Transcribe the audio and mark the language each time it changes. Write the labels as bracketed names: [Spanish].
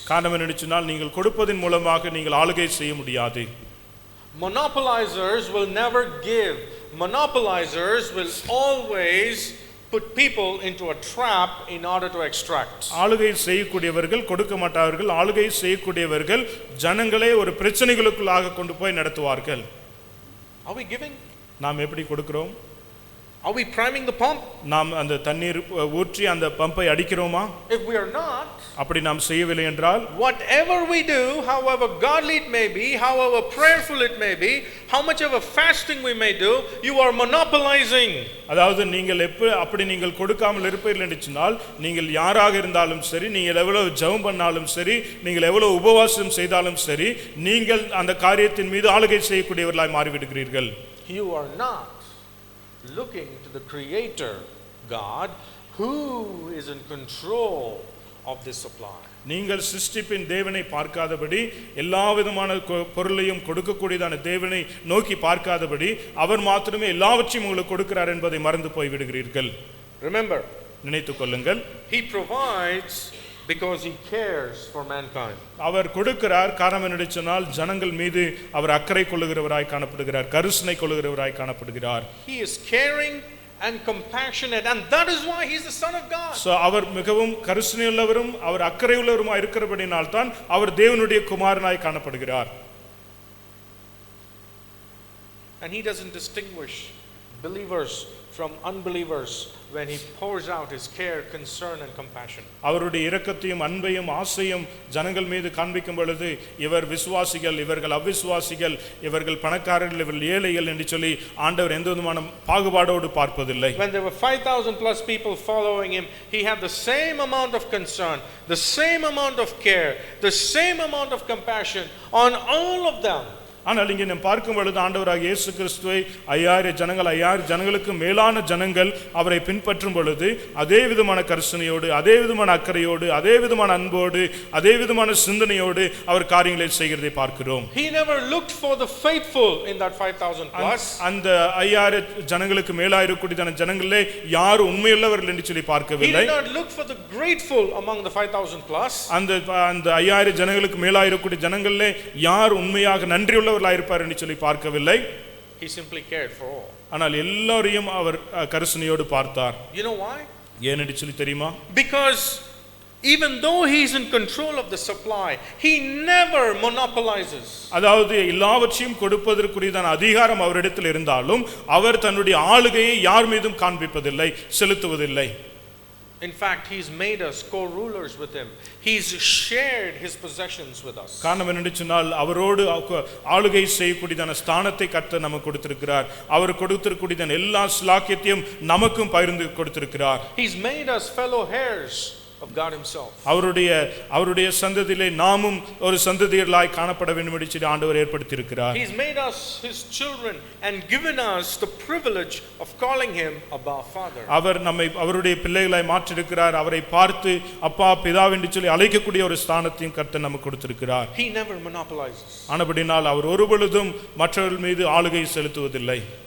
[Tamil] காரணம் என்ன சொன்னால் நீங்கள் கொடுப்பதின் மூலமாக நீங்கள் ஆளுகை செய்ய முடியாது. [English] Monopolizers will never give. Monopolizers will always put people into a trap in order to extract. [Tamil] ஆளுகை செய்யக்கூடியவர்கள் கொடுக்க மாட்டார்கள். ஆளுகை செய்யக்கூடியவர்கள் ஜனங்களை ஒரு பிரச்சனைகளுக்குள்ளாக கொண்டு போய் நடத்துவார்கள். [English] Are we giving? [Tamil] நாம் எப்படி கொடுக்கிறோம்? [English] Are we priming the pump? [Tamil] நாம் அந்த தண்ணீர் ஊற்றி அந்த பம்பை அடிக்கிறோமா? [English] If we are not, [Tamil] அப்படி நாம் செய்யவில்லை என்றால் [English] whatever we do, however godly it may be, however prayerful it may be, how much of a fasting we may do, you are monopolizing. [Tamil] அதாவது நீங்கள் அப்படி நீங்கள் கொடுக்காமல் இருப்பீர்கள் என்று சொன்னால் நீங்கள் யாராக இருந்தாலும் சரி, நீங்கள் எவ்வளவு ஜெபம் பண்ணாலும் சரி, நீங்கள் எவ்வளவு உபவாசம் செய்தாலும் சரி, நீங்கள் அந்த காரியத்தின் மீது ஆளுகை செய்யக்கூடியவர்களாய் மாறிவிடுகிறீர்கள். [English] You are not looking to the Creator God who is in control of this supply. [Tamil] நீங்கள் சிருஷ்டிப்பின் தேவனை பார்க்காதபடி, எல்லா விதமான பொருளையும் கொடுக்கக்கூடியதான தேவனை நோக்கி பார்க்காதபடி, அவர் மாத்திரமே எல்லாவற்றையும் உங்களுக்கு கொடுக்கிறார் என்பதை மறந்து போய் விடுகிறீர்கள். [English] Remember, [Tamil] நினைத்துக் கொள்ளுங்கள், [English] He provides because He cares for mankind. [Tamil] அவர் கொடுக்கிறார். காரணம் என்ன சொன்னால் ஜனங்கள் மீது அவர் அக்கறை கொள்ளுகிறவராய் காணப்படுகிறார், கருணை கொள்ளுகிறவராய் காணப்படுகிறார். [English] He is caring and compassionate, and that is why He is the Son of God. [Tamil] So அவர் மிகவும் கருணையுள்ளவரும் அவர் அக்கறையுள்ளவருமாய் இருக்கிறபடியால் தான் அவர் தேவனுடைய குமாரனாய் காணப்படுகிறார். [English] And He doesn't distinguish believers from unbelievers when He pours out His care, concern and compassion. [Tamil] அவருடைய இரக்கத்தையும் அன்பையும் ஆசையும் ஜனங்கள் மீது காண்பிக்கும் பொழுது இவர் விசுவாசிகள், இவர்கள் அவிசுவாசிகள், இவர்கள் பணக்காரர்கள், இவர்கள் ஏழைகள் என்று சொல்லி ஆண்டவர் எந்த விதமான பாகுபாடோடு பார்ப்பதில்லை. [English] When there were 5,000 plus people following Him, He had the same amount of concern, the same amount of care, the same amount of compassion on all of them. [Tamil] ஆனால் இங்கே நாம் பார்க்கும் பொழுது ஆண்டவராகிய இயேசு கிறிஸ்துவை 5000 ஜனங்களுக்கு மேலான ஜனங்கள் அவரை பின்பற்றும் பொழுது அதே விதமான கருணையோடு, அதே விதமான அக்கறையோடு, அதே விதமான அன்போடு, அதே விதமான சிந்தனையோடு அவர் காரியங்களை செய்கிறதை பார்க்கிறோம். [English] He never looked for the faithful in that 5,000 plus. [Tamil] அந்த 5000 ஜனங்களுக்கு மேலாக இருக்கக்கூடிய ஜனங்களே யார் உண்மையுள்ளவர்கள் என்று சொல்லி பார்க்கவில்லை. [English] He did not look for the grateful among the 5,000 plus. [Tamil] அந்த 5000 ஜனங்களுக்கு மேலாக இருக்கக்கூடிய ஜனங்களே யார் உண்மையாக நன்றியுள்ள இருப்பார் என்று சொல்லி பார்க்கவில்லை. [English] He simply cared for all. [Tamil] ஆனால் எல்லாரையும் அவர் கருணையோடு பார்த்தார். [English] You know why? [Tamil] ஏன் என்று சொல்லி தெரியுமா? [English] Because even though he is in control of the supply, he never monopolizes. [Tamil] அதாவது எல்லாவற்றையும் கொடுப்பதற்குரியதான அதிகாரம் அவரிடத்தில் இருந்தாலும் அவர் தன்னுடைய ஆளுகையை யார் மீதும் காண்பிப்பதில்லை, செலுத்துவதில்லை. [English] In fact, he's made us co-rulers with him. He's shared his possessions with us. [Tamil] காரணம் என்னென்று சொன்னால் அவரோடு ஆளுகை செய்யக்கூடியதான ஸ்தானத்தை கர்த்தர் நமக்கு கொடுத்திருக்கிறார். அவர் கொடுத்திருக்கூடியதான எல்லா ஸ்லாக்கியத்தையும் நமக்கும் பகிர்ந்து கொடுத்திருக்கிறார். [English] He's made us fellow heirs of God himself. [Tamil] அவருடைய சந்ததியிலே நாமும் ஒரு சந்ததியர்களாய் காணப்பட வேண்டும் என்று சொல்லி ஆண்டவர் ஏற்படுத்தி இருக்கிறார். [English] He's made us his children and given us the privilege of calling him Abba Father. [Tamil] அவர் நம்மை அவருடைய பிள்ளைகளாய் மாற்றி இருக்கிறார். அவரை பார்த்து அப்பா பிதா என்று சொல்லி அழைக்கக்கூடிய ஒரு ஸ்தானத்தையும் கர்த்தர் நமக்கு கொடுத்திருக்கிறார். [English] He never monopolizes. [Tamil] ஆனபடியால் அவர் ஒருபொழுதும் மற்றவர்கள் மீது ஆளுகை செலுத்துவதில்லை.